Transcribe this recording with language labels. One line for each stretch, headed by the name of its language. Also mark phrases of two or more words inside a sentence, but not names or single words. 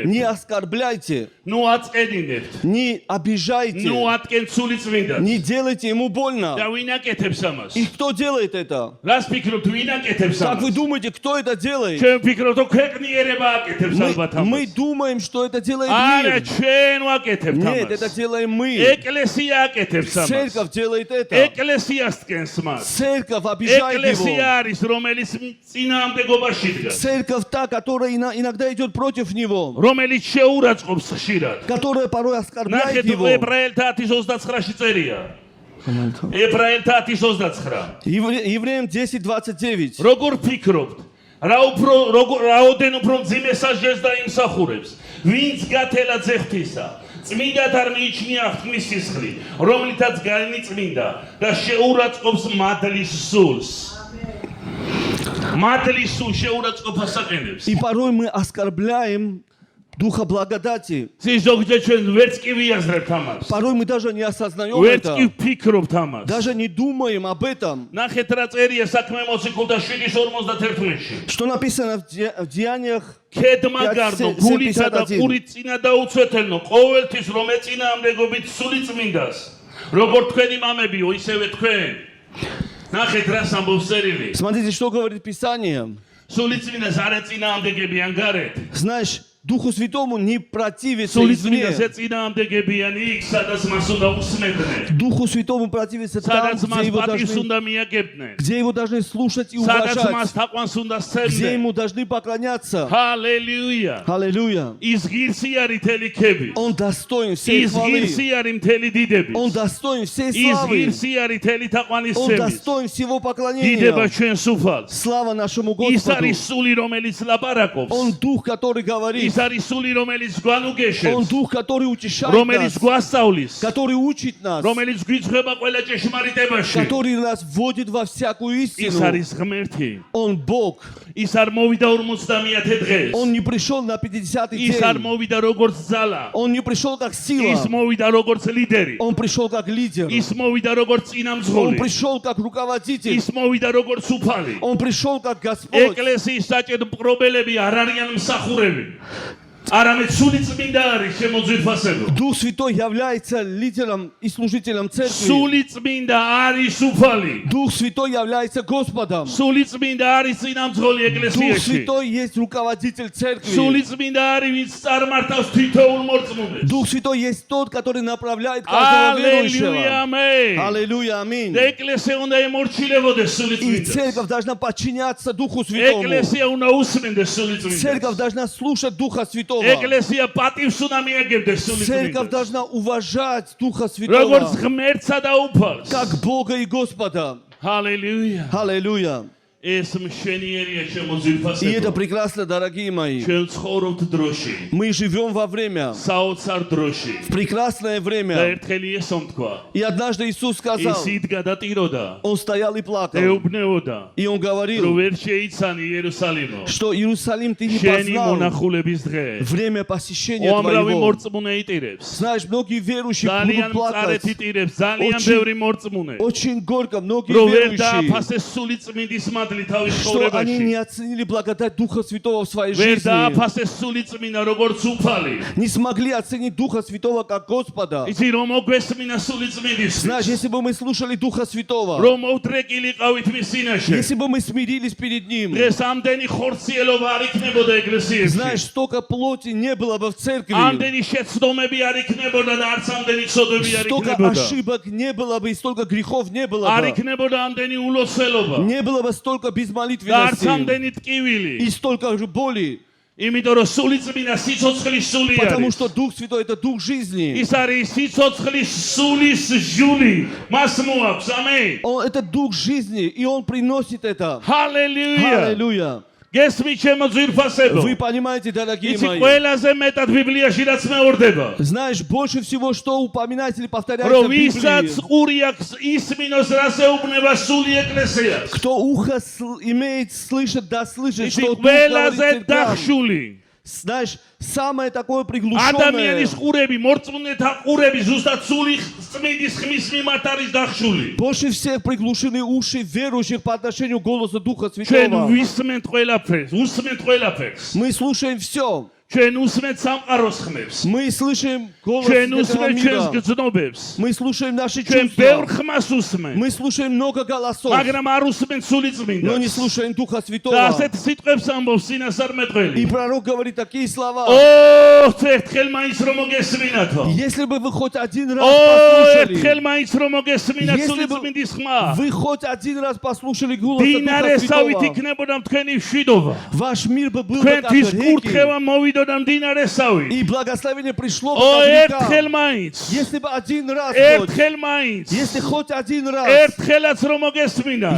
Russian: Не оскорбляйте,
Georgian: ნუ აწედინებთ,
Russian: не обижайте,
Georgian: ნუ ატკენთ სული წმინდას.
Russian: не делайте ему
Georgian: და
Russian: больно.
Georgian: ვინ აკეთებს ამას?
Russian: И кто делает это?
Georgian: რას ფიქრობთ, ვინ აკეთებს
Russian: Как вы
Georgian: ამას?
Russian: думаете, кто это делает?
Georgian: ჩვენ ვფიქრობთ, რომ ქვეყნიერება აკეთებს ალბათ
Russian: Мы
Georgian: ამას.
Russian: думаем, что это делает
Georgian: არა,
Russian: мир.
Georgian: ჩვენ ვაკეთებთ
Russian: Нет, это
Georgian: ამას.
Russian: делаем мы.
Georgian: ეკლესია აკეთებს ამას.
Russian: Церковь делает это.
Georgian: ეკლესიას ткენს მას.
Russian: Церковь обижает
Georgian: ეკლესია
Russian: его.
Georgian: არის, რომელიც წინააღმდეგობაში დგას.
Russian: Церковь та, которая иногда идет против него,
Georgian: რომელიც შეურაცხყოფს ხშირად.
Russian: которая порой оскорбляет
Georgian: ნახეთ
Russian: его.
Georgian: ებრაელთა 10:29-ში წერია. ებრაელთა 10:29.
Russian: Евреям 10:29.
Georgian: როგორ ფიქრობთ? რაოდენ უფრო მძიმე სასჯელს დაიმსახურებს, ვინც გათელა ძეხთისა. წმინდად არ მიიჩნია ღვთის სისხლი, რომლითაც განიწმინდა და შეურაცხყოფს მადლის სულს. მადლის სულ შეურაცხყოფას აყენებს.
Russian: И порой мы оскорбляем Духа благодати.
Georgian: ზოგჯერ ჩვენ ვერც კი ვიაზრებთ ამას.
Russian: Порой мы даже не осознаем
Georgian: ვერც კი
Russian: это.
Georgian: ვფიქრობთ ამას.
Russian: Даже не думаем об этом.
Georgian: ნახეთ რა წერია საქმე მოციქულთა 7:51-ში.
Russian: Что написано в Деяниях.
Georgian: ქედმა გარდო, გულითა და ყურით წინა დაუცვეთელნო, ყოველთვის რომ ეწინააღმდეგობით სული წმინდას. როგორ თქვენი მამებიო, ისევე თქვენ. ნახეთ რას ამბობს წერილი.
Russian: Смотрите, что говорит Писание.
Georgian: სული წმინდას არ ეწინააღმდეგებიან გარეთ.
Russian: Знаешь, Духу Святому не противится
Georgian: სული
Russian: извне.
Georgian: წმინდას ეწინააღმდეგებიან იქ, სადაც მას უნდა უსმენდნენ.
Russian: Духу Святому противится там,
Georgian: სადაც მას
Russian: где
Georgian: პატივს უნდა მიაგებდნენ.
Russian: где его должны слушать и
Georgian: სადაც მას
Russian: уважать,
Georgian: თაყვანს უნდა
Russian: где
Georgian: სცემდნენ.
Russian: ему должны поклоняться.
Georgian: ჰალელუია.
Russian: Аллилуйя.
Georgian: ის ღირსი არის მთელი ქები.
Russian: Он достоин всей
Georgian: ის
Russian: хвалы.
Georgian: ღირსი არის მთელი დიდების.
Russian: Он достоин всей
Georgian: ის
Russian: славы.
Georgian: ღირსი არის მთელი თაყვანის
Russian: Он
Georgian: ცემის.
Russian: достоин всего
Georgian: დიდება
Russian: поклонения.
Georgian: ჩვენ სუფალს.
Russian: Слава нашему
Georgian: ის
Russian: Господу.
Georgian: არის სული, რომელიც ლაპარაკობს.
Russian: Он Дух, который говорит.
Georgian: ის არის სული, რომელიც
Russian: Он
Georgian: გვანუგეშებს,
Russian: Дух, который утешает
Georgian: რომელიც
Russian: нас,
Georgian: გვასწავლის,
Russian: который учит нас,
Georgian: რომელიც გვიძღვება ყველა ჭეშმარიტებაში.
Russian: который нас вводит во всякую
Georgian: ის
Russian: истину.
Georgian: არის ღმერთი.
Russian: Он Бог.
Georgian: ის არ მოვიდა 50-ე დღეს.
Russian: Он не пришел на 50-й
Georgian: ის არ
Russian: день.
Georgian: მოვიდა როგორც ძალა.
Russian: Он не пришел как
Georgian: ის
Russian: сила.
Georgian: მოვიდა როგორც ლიდერი.
Russian: Он пришел как лидер.
Georgian: ის მოვიდა როგორც
Russian: Он
Georgian: წინამძღოლი.
Russian: пришел как руководитель.
Georgian: ის მოვიდა როგორც უფალი.
Russian: Он пришел как Господь.
Georgian: ეკლესიის საჭედ მპყრობელები არ არიან მსახურები. არამედ სული წმინდა არის შემოძვირფასებო.
Russian: Дух Святой является лидером и служителем церкви.
Georgian: სული წმინდა არის უფალი.
Russian: Дух Святой является Господом.
Georgian: სული წმინდა არის წინამძღოლი
Russian: Дух
Georgian: ეკლესიაში.
Russian: Святой есть руководитель церкви.
Georgian: სული წმინდა არის ვინც წარმართავს თითოეულ მორწმუნეს.
Russian: Дух Святой есть тот, который направляет каждого
Georgian: ალელუია
Russian: верующего.
Georgian: ამენ.
Russian: Аллилуйя, аминь.
Georgian: და ეკლესია უნდა ემორჩილებოდეს სული
Russian: И
Georgian: წმინდას.
Russian: церковь должна подчиняться Духу Святому.
Georgian: ეკლესია უნდა უსმენდეს სული
Russian: Церковь
Georgian: წმინდას.
Russian: должна слушать Духа Святого.
Georgian: ეკლესია პატივს უნდა მიაგებდეს სული
Russian: Церковь
Georgian: წმინდას.
Russian: должна уважать Духа
Georgian: როგორც
Russian: Святого,
Georgian: ღმერთსა და უფალს.
Russian: как Бога и Господа.
Georgian: ჰალელუია.
Russian: Аллилуйя.
Georgian: ეს მშვენიერია
Russian: И это
Georgian: შემოძვირფასებო.
Russian: прекрасно, дорогие мои.
Georgian: ჩვენ ცხოვრობთ დროში.
Russian: Мы живем во время,
Georgian: საოცარ დროში.
Russian: в прекрасное
Georgian: და
Russian: время.
Georgian: ერთხელ იესომ თქვა.
Russian: И однажды Иисус сказал,
Georgian: ის იდგა და ტიროდა.
Russian: Он стоял и плакал.
Georgian: ეუბნეოდა.
Russian: И Он
Georgian: რომ
Russian: говорил,
Georgian: ვერ შეიცანი იერუსალიმო.
Russian: что Иерусалим ты не
Georgian: შენი
Russian: познал.
Georgian: მონახულების დღე.
Russian: Время посещения
Georgian: უამრავი
Russian: твоего.
Georgian: მორწმუნე იტირებს.
Russian: Знаешь, многие верующие
Georgian: ძალიან
Russian: будут
Georgian: მწარეთ
Russian: плакать.
Georgian: იტირებს, ძალიან
Russian: Очень-
Georgian: ბევრი მორწმუნე.
Russian: Очень горько, многие
Georgian: რომ ვერ
Russian: верующие,
Georgian: დააფასეს სული წმინდის მათ გადმოადლი თავის
Russian: что они не
Georgian: ცხოვრებაში.
Russian: оценили благодать Духа Святого в своей
Georgian: ვერ
Russian: жизни,
Georgian: დააფასეს სული წმინდა როგორც უფალი.
Russian: не смогли оценить Духа Святого как Господа.
Georgian: იცი რომ მოგვესმინა სული წმინდის.
Russian: Знаешь, если бы мы слушали Духа Святого,
Georgian: რომ მოვდრეკილიყავით მის წინაშე.
Russian: если бы мы смирились перед Ним,
Georgian: დღეს ამდენი ხორციელობა არ იქნებოდა ეკლესიაში.
Russian: знаешь, столько плоти не было бы в церкви,
Georgian: ამდენი შეცდომები არ იქნებოდა და არც ამდენი ცოდვები არ
Russian: столько
Georgian: იქნებოდა.
Russian: ошибок не было бы и столько грехов не было
Georgian: არ
Russian: бы,
Georgian: იქნებოდა ამდენი ულოცველობა
Russian: не было бы столько
Georgian: და არც
Russian: безмолитвенности
Georgian: ამდენი ტკივილი.
Russian: и столько же боли,
Georgian: იმიტომ რომ სული წმინდა სიცოცხლის სული
Russian: потому
Georgian: არის.
Russian: что Дух Святой это Дух жизни.
Georgian: ის არის სიცოცხლის სულის ჟული. მას მოაქვს. ამენ.
Russian: Это Дух жизни, и Он приносит это.
Georgian: ჰალელუია.
Russian: Аллилуйя.
Georgian: გესმით ჩემო ძვირფასებო.
Russian: Вы понимаете, дорогие
Georgian: იცი
Russian: мои,
Georgian: ყველაზე მეტად ბიბლიაში რაც მეორდება.
Russian: знаешь, больше всего, что упоминается или повторяется
Georgian: რომ
Russian: в
Georgian: ვისაც
Russian: Библии,
Georgian: ყური აქვს ისმინოს რას ეუბნება სული ეკლესიას.
Russian: кто ухо имеет, слышит, да слышит,
Georgian: იცი
Russian: что Дух говорит
Georgian: ყველაზე
Russian: церквям.
Georgian: დახშული.
Russian: Знаешь, самое такое приглушенное,
Georgian: ადამიანის ყურები, მორწმუნეთა ყურები ზუსტად სული წმინდის ხმის მიმართ არის დახშული.
Russian: больше всех приглушены уши верующих по отношению к голосу Духа
Georgian: ჩვენ
Russian: Святого.
Georgian: ვისმენთ ყველაფერს, უსმენთ ყველაფერს.
Russian: Мы слушаем все.
Georgian: ჩვენ უსმენთ სამყაროს ხმებს.
Russian: Мы слышим голос
Georgian: ჩვენ
Russian: этого
Georgian: უსმენთ ჩვენს
Russian: мира.
Georgian: გრძნობებს.
Russian: Мы слушаем наши
Georgian: ჩვენ ბევრ
Russian: чувства.
Georgian: ხმას უსმენთ.
Russian: Мы слушаем много голосов,
Georgian: მაგრამ არ უსმენთ სული
Russian: но не
Georgian: წმინდას.
Russian: слушаем Духа
Georgian: და
Russian: Святого.
Georgian: ასეთ სიტყვებს ამბობს წინასწარ
Russian: И
Georgian: მეტყველი.
Russian: пророк говорит такие слова.
Georgian: ო, ერთხელ მაინც რომ მოგესმინათო.
Russian: Если бы вы хоть один раз
Georgian: ო, ერთხელ
Russian: послушали,
Georgian: მაინც რომ მოგესმინათ
Russian: Если
Georgian: სული
Russian: бы
Georgian: წმინდის ხმა.
Russian: вы хоть один раз послушали голос Духа
Georgian: დინარესავით
Russian: Святого,
Georgian: იქნებოდა თქვენი მშვიდობა.
Russian: ваш мир бы был бы как
Georgian: თქვენთვის
Russian: реки,
Georgian: კურთხევა მოვიდოდა მდინარესავით.
Russian: и благословение пришло бы
Georgian: ო,
Russian: как
Georgian: ერთხელ
Russian: река.
Georgian: მაინც.
Russian: Если бы один раз хоть,
Georgian: ერთხელ მაინც.
Russian: если хоть один раз,
Georgian: ერთხელაც რომ მოგესმინათ.